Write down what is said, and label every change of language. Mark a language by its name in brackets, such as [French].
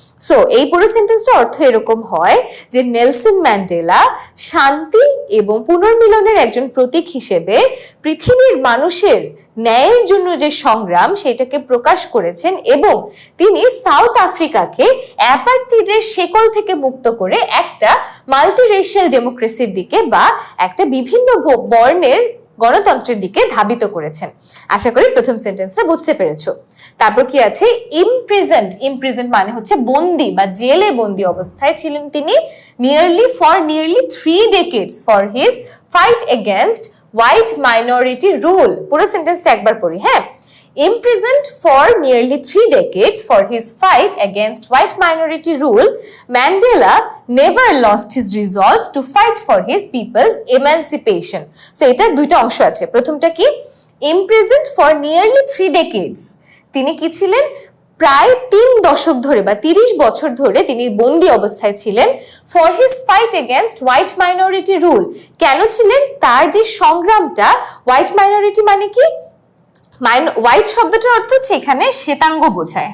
[Bangla] So এই পুরো সেন্টেন্সটার অর্থ এরকম হয় যে নেলসন ম্যান্ডেলা শান্তি এবং পুনর্মিলনের একজন প্রতীক হিসেবে পৃথিবীর মানুষের ন্যায়ের জন্য যে সংগ্রাম, সেটাকে প্রকাশ করেছেন, এবং তিনি সাউথ আফ্রিকাকে অ্যাপার্থিডের শেকল থেকে মুক্ত করে একটা মাল্টিরেশিয়াল ডেমোক্রেসির দিকে বা একটা বিভিন্ন বর্ণের গণতন্ত্রের দিকে ধাবিত করেছেন। আশা করি প্রথম সেন্টেন্সটা বুঝতে পেরেছো। তারপর কি আছে? ইমপ্রিজেন্ট। ইমপ্রিজেন্ট মানে হচ্ছে বন্দী বা জেলে বন্দী অবস্থায় ছিলেন তিনি। [English] For nearly 3 decades for his fight against white minority rule. [Bangla] পুরো সেন্টেন্সটা একবার পড়ি। [English] হ্যাঁ, imprisoned for nearly 3 decades for his fight against white minority rule, Mandela never lost his resolve to fight for his people's emancipation. [Bangla] So এটা দুইটা অংশ আছে। প্রথমটা কি? [English] Imprisoned for nearly 3 decades. [Bangla] তিনি কি ছিলেন? প্রায় 3 দশক ধরে বা 30 বছর ধরে তিনি বন্দী অবস্থায় ছিলেন [English] For his fight against white minority rule. [Bangla] কেন ছিলেন? তার যে সংগ্রামটা, হোয়াইট মাইনরিটি মানে কি, হোয়াইট শব্দটার অর্থ হচ্ছে এখানে শ্বেতাঙ্গ বোঝায়।